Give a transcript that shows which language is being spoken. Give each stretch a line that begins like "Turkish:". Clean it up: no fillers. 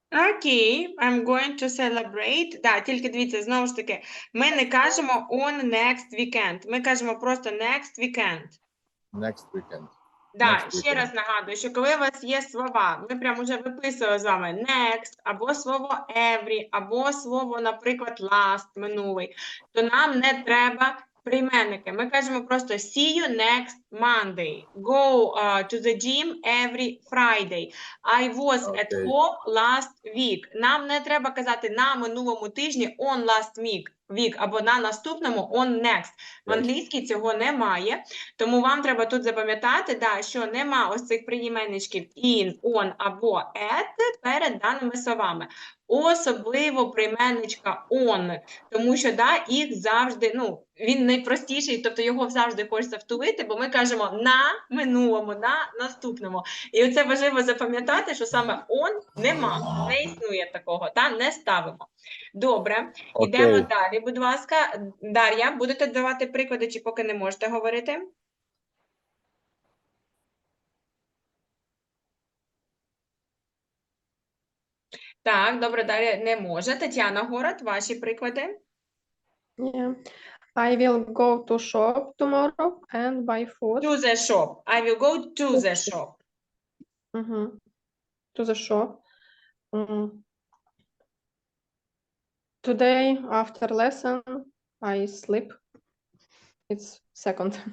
English: Окей, I'm going to celebrate.
Ukrainian: Да, тільки дивіться, знову ж таки, ми не кажемо on next weekend. Ми кажемо просто next weekend.
English: Next weekend.
Ukrainian: Да, ще раз нагадую, що коли у вас є слова, ми прямо вже виписували з вами next, або слово every, або слово, наприклад, last, минулий, то нам не треба прийменники. Ми кажемо просто
English: see you next Monday, go to the gym every Friday, I was at home last week.
Ukrainian: Нам не треба казати на минулому тижні
English: on last week,
Ukrainian: або на наступному on next. В англійській цього немає, тому вам треба тут запам'ятати, да, що нема ось цих прийменничків in, on або at перед даними словами. Особливо прийменничка on, тому що да, їх завжди, ну, він найпростіший, тобто його завжди хочеться втулити, бо ми кажемо на минулому, на наступному. І оце важливо запам'ятати, що саме on нема, не існує такого, та не ставимо. Добре, йдемо далі, будь ласка. Дар'я, будете давати приклади, чи поки не можете говорити? Так, добре, Дар'я не може. Тетяна Город, ваші приклади?
English: Yeah. I will go to shop tomorrow and buy food. To the shop. I will go to the shop. To the shop. Today, after lesson, I sleep. It's second.